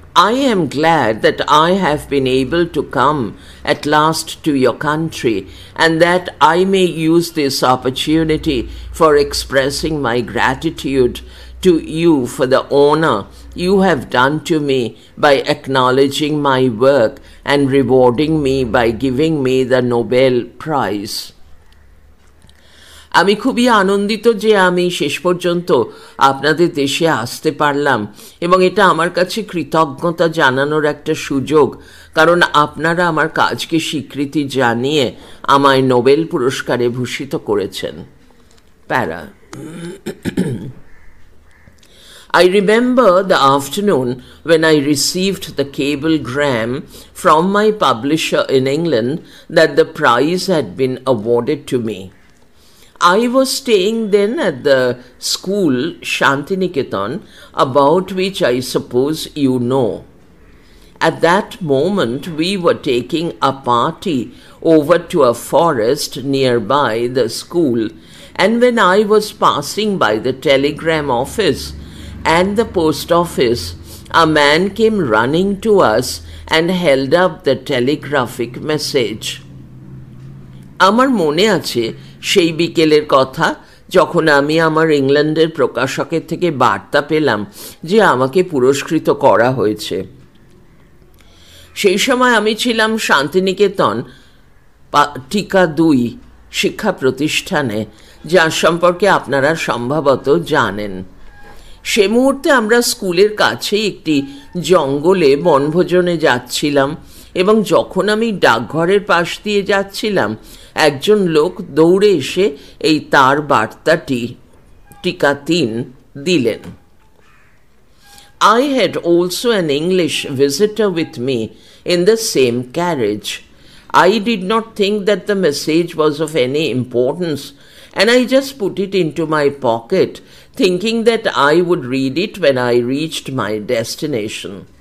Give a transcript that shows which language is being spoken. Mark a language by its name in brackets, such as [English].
[English] I am glad that I have been able to come at last to your country, and that I may use this opportunity for expressing my gratitude to you for the honor you have done to me by acknowledging my work and rewarding me by giving me the Nobel Prize. [Bangla] আমি খুবই আনন্দিত যে আমি শেষ পর্যন্ত আপনাদের দেশে আসতে পারলাম এবং এটা আমার কাছে কৃতজ্ঞতা জানানোর একটা সুযোগ, কারণ আপনারা আমার কাজকে স্বীকৃতি জানিয়ে আমায় নোবেল পুরস্কারে ভূষিত করেছেন। [English] Para I remember the afternoon when I received the cablegram from my publisher in England that the prize had been awarded to me. I was staying then at the school Shantiniketan, about which I suppose you know. At that moment we were taking a party over to a forest nearby the school, and when I was passing by the telegram office and the post office, a man came running to us and held up the telegraphic message. [Bangla] আমার মনে আছে সেই বিকেলের কথা, যখন আমি আমার ইংল্যান্ডের প্রকাশকের থেকে বার্তা পেলাম যে আমাকে পুরস্কৃত করা হয়েছে। সেই সময় আমি ছিলাম শান্তিনিকেতন টিকা 2 শিক্ষা প্রতিষ্ঠানে, যার সম্পর্কে আপনারা সম্ভবত জানেন। সে মুহূর্তে আমরা স্কুলের কাছেই একটি জঙ্গলে বনভোজনে যাচ্ছিলাম এবং যখন আমি ডাকঘরের পাশ দিয়ে যাচ্ছিলাম একজন লোক দৌড়ে এসে এই তার বার্তাটি টিকা 3 দিলেন। [English] I had also an English visitor with me in the same carriage. I did not think that the message was of any importance, and I just put it into my pocket, thinking that I would read it when I reached my destination.